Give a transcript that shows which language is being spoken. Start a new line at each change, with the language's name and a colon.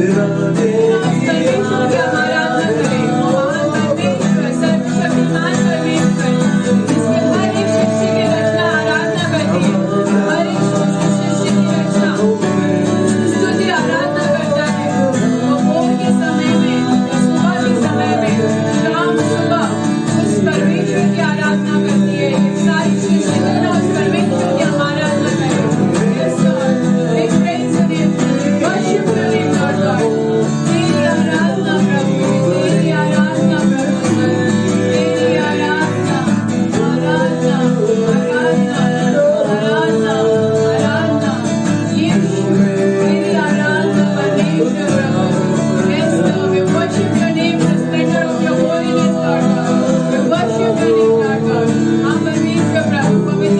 Hindi: उस परमेश्वर की हम आराधना करें, वो महान परमेश्वर, सर्वशक्तिमान परमेश्वर, जिसकी हर एक सृष्टि की रचना आराधना करती है, हर एक सृष्टि की रचना स्तुति आराधना करता है। वो भोर के समय में, सुबह के समय में, शाम सुबह उस परमेश्वर की आराधना करती है। सारी सृष्टि क्यों ना उस परमेश्वर की हम आराधना करें।
English: Yes, Lord. We praise your name. We worship your name, Lord God.
Hindi: तेरी आराधना प्रभु, तेरी आराधना प्रभु, तेरी आराधना आराधना आराधना आराधना आराधना, यीशु तेरी आराधना परमेश्वर प्रभु।
English: Yes, Lord. We worship your name, the splendor of your holiness, Lord God. We worship your name, Lord God.
Hindi: हम परमेश्वर प्रभु